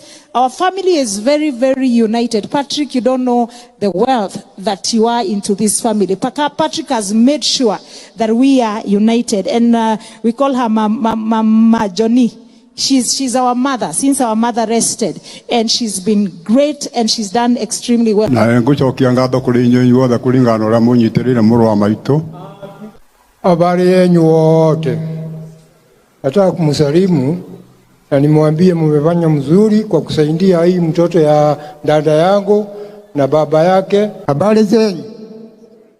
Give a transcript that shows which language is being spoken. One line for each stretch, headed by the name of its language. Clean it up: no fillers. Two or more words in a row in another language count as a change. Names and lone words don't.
English: Our family is very, very united. Patrick, you don't know the wealth that you are into this family. Patrick has made sure that we are united. And we call her Mama Johnny. She's our mother since our mother rested. And she's been great and she's done extremely well.
Kikuyu: Na ngucokia ngatho kuri inyuĩ othe kũringana ũrĩa mũnyitĩrĩire mũrũ wa maitũ.
Swahili: Habari yenu wote. Nataka kumsalimu na nimwambie mmefanya mzuri kwa kusaidia hii mtoto ya dada yangu na baba yake. Habari zenu.